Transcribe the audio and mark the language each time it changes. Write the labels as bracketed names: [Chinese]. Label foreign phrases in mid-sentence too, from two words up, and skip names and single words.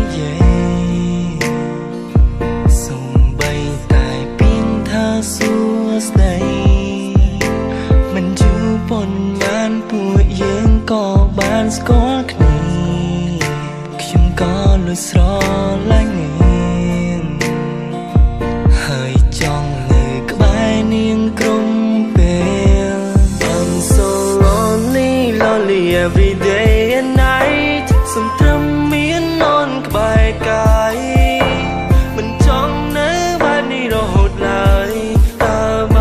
[Khmer] យាយសូម្បីតែពីងថាសួស្ដីមិនយូរប៉ុន្មាន ពួកយើងក៏បានស្គាល់គ្នាខ្ញុំក៏លួចស្រឡាញ់នាងហើយចង់នៅក្បែរនាងគ្រប់ពេល [English] I'm so lonely lonely every day and night [Khmer] សំត្រឹមមាននន់ក្បែរកាយមិនចង់នៅបែបនេះរហូតឡើយតើ